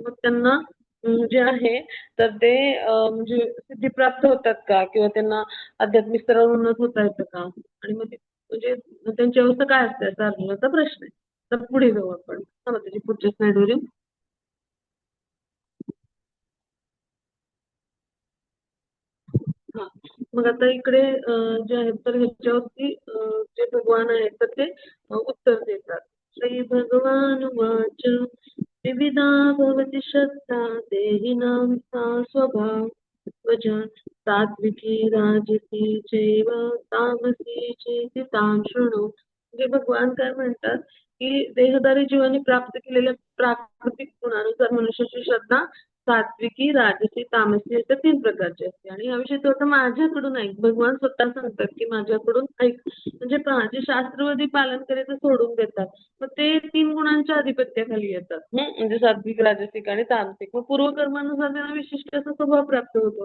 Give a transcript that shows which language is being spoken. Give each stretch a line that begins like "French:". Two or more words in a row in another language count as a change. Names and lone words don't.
Marathi: मग त्यांना जे आहे तर ते म्हणजे सिद्धी प्राप्त होतात का किंवा त्यांना आध्यात्मिक स्तरावर उन्नत होता येतं का आणि मग म्हणजे त्यांची अवस्था काय असते असा अर्जुनाचा प्रश्न आहे. तर पुढे जाऊ आपण. चला त्याची पुढच्या स्लाइडवर येऊ. हा. मग आता इकडे जे आहेत तर ह्याच्यावरती जे भगवान आहेत तर ते उत्तर देतात.
Sanskrit: श्री भगवान वाच विविधा भवति श्रद्धा देहिनां सा स्वभाव वचन सात्विकी राजसी चैव तामसी चेति तां शृणु.
Marathi: म्हणजे भगवान काय म्हणतात की देहधारी जीवाने प्राप्त केलेल्या प्राकृतिक गुणानुसार मनुष्याची श्रद्धा सात्विकी राजसी तामसी अशा 3 प्रकारची असते. आणि याविषयी तो आता माझ्याकडून ऐक. भगवान स्वतः सांगतात की माझ्याकडून ऐक. म्हणजे पहा जे शास्त्रवादी पालन करायचं सोडून देतात मग ते 3 गुणांच्या अधिपत्याखाली येतात. म्हणजे सात्विक राजसिक आणि तामसिक. मग पूर्वकर्मानुसार त्यांना विशिष्ट असा स्वभाव प्राप्त होतो.